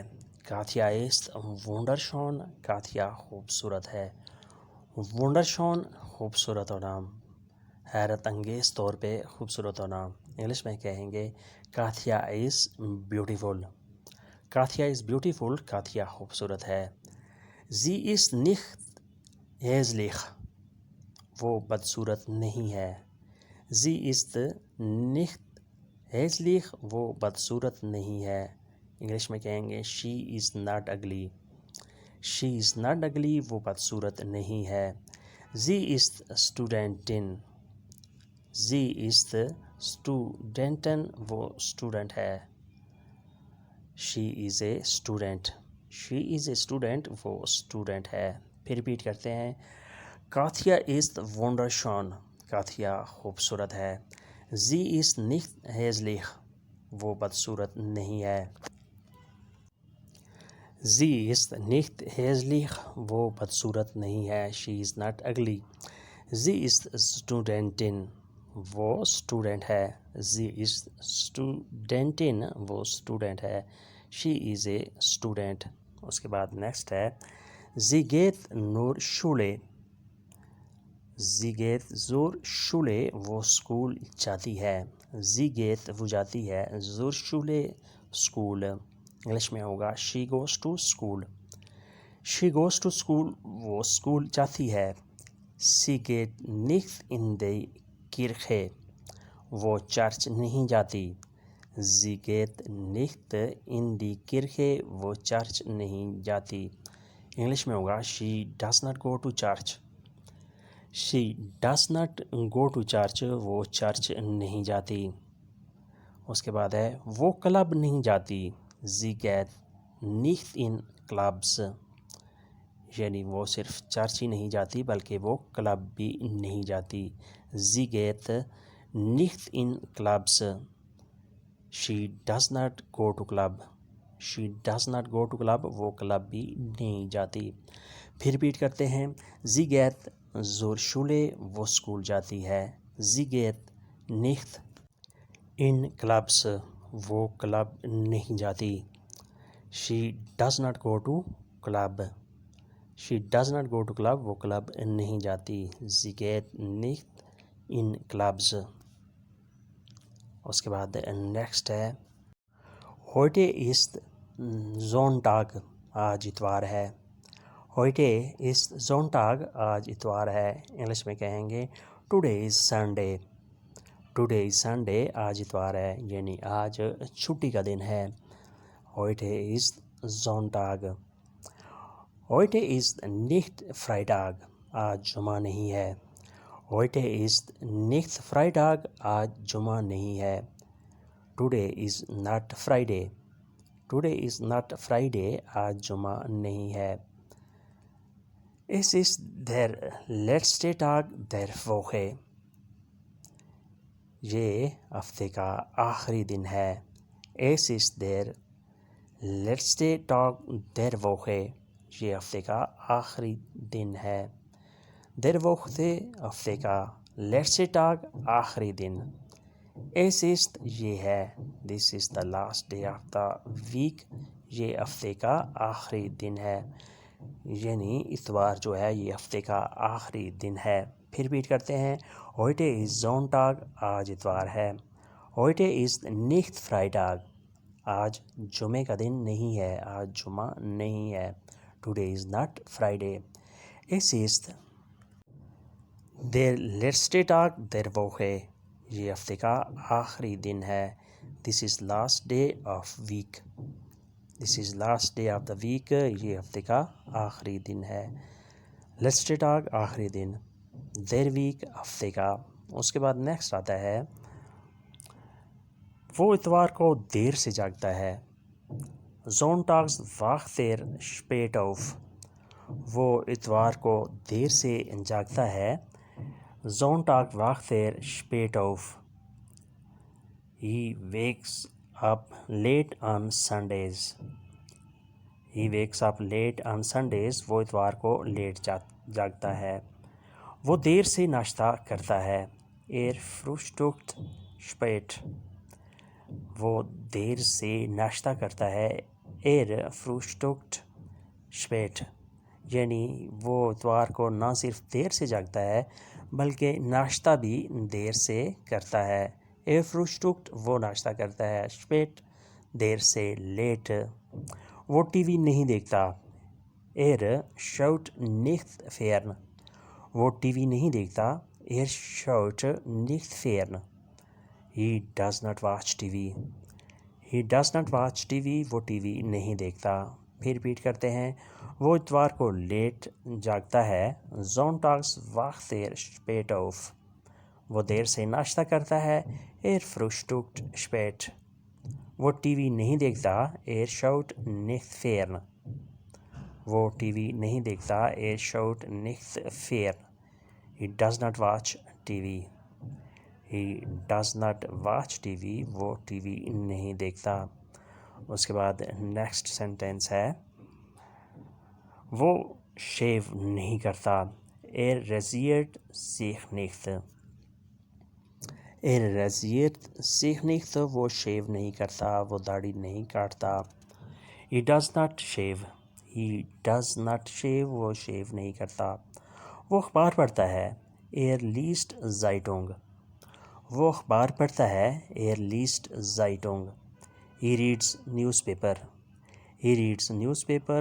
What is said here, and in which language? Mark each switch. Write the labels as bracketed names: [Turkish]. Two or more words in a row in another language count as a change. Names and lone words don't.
[German] Katja ist wunderschön, [Urdu] کاتیا خوبصورت ہے۔ ونڈرشون خوبصورت ہونا، حیرت انگیز طور پہ خوبصورت ہونا۔ انگلش میں کہیں گے [English] Katja is beautiful. Katja is beautiful, [Urdu] کاتیا خوبصورت ہے۔ [German] Sie ist nicht hässlich, [Urdu] وہ بدصورت نہیں ہے۔ [German] Sie ist nicht hässlich, [Urdu] وہ بدصورت نہیں ہے۔ انگلش میں کہیں گے [English] she is not ugly. she is not ugly, [Urdu] وہ بدصورت نہیں ہے۔ [German] Sie ist Studentin. Sie ist Studentin, [Urdu] وہ اسٹوڈنٹ ہے۔ [English] she is a student. she is a student, [Urdu] وہ اسٹوڈنٹ ہے۔ پھر ریپیٹ کرتے ہیں۔ [German] Katja ist wunderschön, [Urdu] کاتیا خوبصورت ہے۔ [German] Sie ist nicht hässlich, [Urdu] وہ بدصورت نہیں ہے۔ [German] Sie ist nicht hässlich, [Urdu] وہ بدصورت نہیں ہے۔ [English] she is not ugly. [German] Sie is Studentin, [Urdu] وہ اسٹوڈنٹ ہے۔ [German] Sie is Studentin, [Urdu] وہ اسٹوڈنٹ ہے۔ [English] she is a student. [Urdu] اس کے بعد نیکسٹ ہے [German] Sie geht nur Schule۔ Sie geht zur Schule، [Urdu] وہ اسکول جاتی ہے۔ [German] Sie geht [Urdu] وہ جاتی ہے، [German] zur Schule [Urdu] اسکول۔ انگلش میں ہوگا [English] she goes to school۔ she goes to school، [Urdu] وہ اسکول جاتی ہے۔ [German] Sie geht nicht in die Kirche، [Urdu] وہ چرچ نہیں جاتی۔ [German] Sie geht nicht in die Kirche، [Urdu] وہ چرچ نہیں جاتی۔ انگلش میں ہوگا [English] she does not go to church۔ she does not go to church، [Urdu] وہ چرچ نہیں جاتی۔ اس کے بعد ہے وہ کلب نہیں جاتی۔ [German] sie geht nicht in clubs، [Urdu] یعنی وہ صرف چرچ ہی نہیں جاتی بلکہ وہ کلب بھی نہیں جاتی۔ [German] sie geht nicht in clubs، [English] she does not go to club۔ she does not go to club، [Urdu] وہ کلب بھی نہیں جاتی۔ پھر ریپیٹ کرتے ہیں۔ [German] sie geht zur Schule، [Urdu] وہ اسکول جاتی ہے۔ [German] sie geht nicht in clubs، [Urdu] وہ کلب نہیں جاتی۔ [English] she does not go to club۔ she does not go to club، [Urdu] وہ کلب نہیں جاتی۔ [German] sie geht nicht in clubs۔ [Urdu] اس کے بعد نیکسٹ ہے [German] heute ist Sonntag، [Urdu] آج اتوار ہے۔ [German] heute ist Sonntag، [Urdu] آج اتوار ہے۔ انگلش میں کہیں گے [English] today is Sunday۔ today is Sunday، [Urdu] آج اتوار ہے، یعنی آج چھٹی کا دن ہے۔ [German] heute ist Sonntag۔ heute ist nicht Freitag، [Urdu] آج جمعہ نہیں ہے۔ [German] heute ist nicht Freitag، [Urdu] آج جمعہ نہیں ہے۔ [English] today is not Friday۔ today is not Friday، [Urdu] آج جمعہ نہیں ہے۔ [German] es ist der letzte Tag der Woche، [Urdu] یہ ہفتے کا آخری دن ہے۔ [German] es ist der letzte Tag der Woche، [Urdu] یہ ہفتے کا آخری دن ہے۔ [German] der Woche [Urdu] ہفتے کا، [German] letzte Tag [Urdu] آخری دن۔ [German] es ist [Urdu] یہ ہے۔ [English] this is the last day of the week، [Urdu] یہ ہفتے کا آخری دن ہے، یعنی اتوار جو ہے یہ ہفتے کا آخری دن ہے۔ پھر ریپیٹ کرتے ہیں۔ [German] heute ist Sonntag، [Urdu] آج اتوار ہے۔ [German] heute ist nicht Freitag، [Urdu] آج جمعے کا دن نہیں ہے، آج جمعہ نہیں ہے۔ [English] today is not Friday۔ [German] es ist der letzte Tag der Woche، [Urdu] یہ ہفتے کا آخری دن ہے۔ [English] this is last day of week۔ this is last day of the week، [Urdu] یہ ہفتے کا آخری دن ہے۔ [German] letzte Tag [Urdu] آخری دن، [German] der week [Urdu] ہفتے کا۔ اس کے بعد نیکسٹ آتا ہے وہ اتوار کو دیر سے جاگتا ہے۔ [German] Sonntags wacht er spät auf، [Urdu] وہ اتوار کو دیر سے جاگتا ہے۔ [German] Sonntag wacht er spät auf۔ [English] He wakes up late on Sundays۔ he wakes up late on Sundays, [Urdu] وہ اتوار کو لیٹ جاگتا ہے. وہ دیر سے ناشتہ کرتا ہے. [German] frühstückt spät. [Urdu] وہ دیر سے ناشتہ کرتا ہے. [German] frühstückt spät. [Urdu] یعنی وہ اتوار کو نہ صرف دیر سے جاگتا ہے بلکہ ناشتہ بھی دیر سے کرتا ہے. frühstückt وہ ناشتہ کرتا ہے. spät دیر سے. لیٹ وہ ٹی وی نہیں دیکھتا. [German] schaut nicht fern. [Urdu] وہ ٹی وی نہیں دیکھتا. [German] schaut nicht fern. [English] He does not watch TV. He does not watch TV. [Urdu] وہ ٹی وی نہیں دیکھتا. پھر ریپیٹ کرتے ہیں. وہ اتوار کو لیٹ جاگتا ہے. [German] sonntags wacht spät auf. [Urdu] وہ دیر سے ناشتہ کرتا ہے. [German] frühstückt spät. [Urdu] وہ ٹی وی نہیں دیکھتا. [German] schaut nicht fern. [Urdu] وہ ٹی وی نہیں دیکھتا. [German] schaut nicht fern. [English] He does not watch TV. He does not watch TV. [Urdu] وہ ٹی وی نہیں دیکھتا. اس کے بعد [English] next sentence [Urdu] ہے. وہ شیو نہیں کرتا. [German] rasiert sich nicht. rasiert sich nicht. [Urdu] وہ شیو نہیں کرتا. وہ داڑھی نہیں کاٹتا. [English] He does not shave. He does not shave. [Urdu] وہ شیو نہیں کرتا. وہ اخبار پڑھتا ہے. [German] liest Zeitung. [Urdu] وہ اخبار پڑھتا ہے. [German] liest Zeitung. [English] He reads newspaper. He reads newspaper.